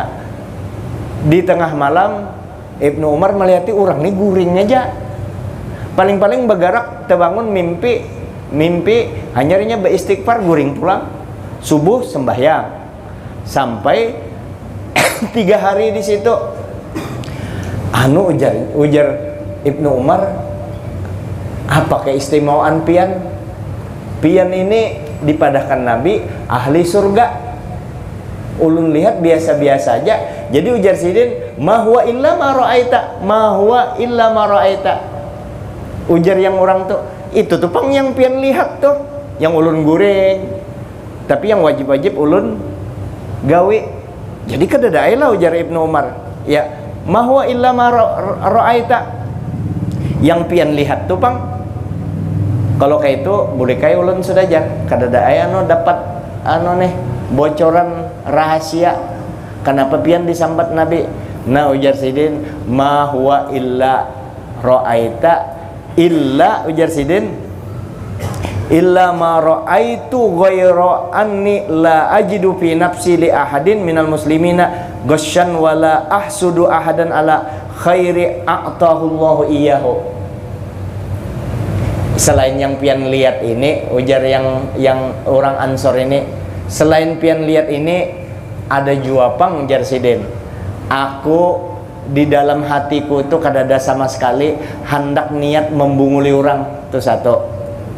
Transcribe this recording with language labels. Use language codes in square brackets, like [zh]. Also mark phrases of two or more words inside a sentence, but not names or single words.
[bjn] Di tengah malam Ibnu Umar melihati orang nih guring aja, paling-paling bergerak terbangun mimpi hanyarinya beristighfar, guring pulang, subuh sembahyang sampai 3 hari di situ. Anu ujar Ibnu Umar, apa keistimewaan pian? Pian ini dipadahkan Nabi ahli surga, ulun lihat biasa-biasa aja. Jadi ujar sidin, [ar] ما هو إلا ما رأيت، ما هو إلا ما رأيت. [bjn] Ujar yang orang tuh, itu tuh pang yang pian lihat tuh, yang ulun guring, tapi yang wajib-wajib ulun gawe. Jadi kadadai lah ujar Ibnu Umar, [ar] يا ما هو إلا ما رأيت, [bjn] yang pian lihat tuh pang. Kalau kayak itu boleh kayak ulun sudah aja kadadai anu dapat anu nih bocoran rahasia, kenapa pian disambat Nabi. Nah ujar sidin, [ar] ما هو إلا رأيت إلا, [bjn] ujar sidin, [ar] إلا ما رأيت غير أني لا أجد في نفسي لأحد من المسلمين غشا ولا أحسد أحدا على خير أعطاه الله إياه. [bjn] Selain yang pian lihat ini, ujar yang orang Ansor ini, selain pian lihat ini ada juapang, ujar sidin, aku di dalam hatiku itu kadada sama sekali hendak niat membunguli orang, itu satu.